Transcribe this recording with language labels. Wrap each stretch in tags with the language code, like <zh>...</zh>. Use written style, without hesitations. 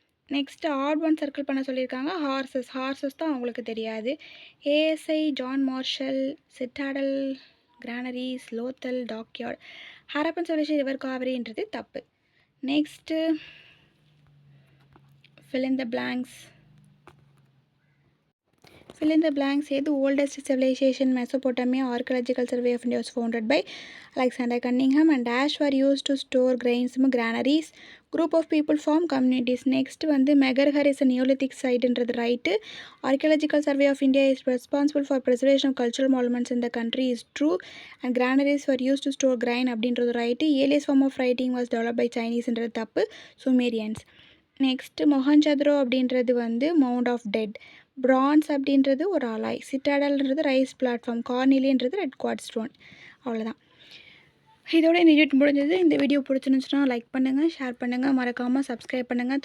<en>next add one circle</en> <ta>பண்ண சொல்லியிருக்காங்க. Horses தான் அவங்களுக்கு தெரியாது.</ta> <en>ASI, John Marshall, citadel, granaries, Lothal, dockyard. Harappan civilisation river காவிரின்றது தப்பு. Next fill in the blanks. Fill in the blanks. The oldest civilization, Mesopotamia, archaeological survey of India was founded by Alexander Cunningham, and dash were used to store grains, granaries. Group of people form communities. Next வந்து Megarhar is a Neolithic site என்றது right. Archaeological survey of India is responsible for preservation of cultural monuments in the country is true, and granaries were used to store grain அப்படின்றது right. Earliest form of writing was developed by Chinese</en> <ta>என்றது தப்பு,</ta> <en>Sumerians. Next Mohenjodaro</en> <ta>அப்படின்றது வந்து</ta> <en>Mound of dead. Bronze</en> <ta>அப்படின்றது ஒரு</ta> <en>Alloy. சிட்டாடல்ன்றது raised platform. கார்னிலின்றது red quartz stone.</en> <ta>அவ்வளோதான். இதோட இந்த வீடியோ முடிஞ்சது. இந்த வீடியோ பிடிச்சிருந்துச்சுன்னா லைக் பண்ணுங்கள், ஷேர் பண்ணுங்கள், மறக்காமல் சப்ஸ்கிரைப் பண்ணுங்கள்.</ta>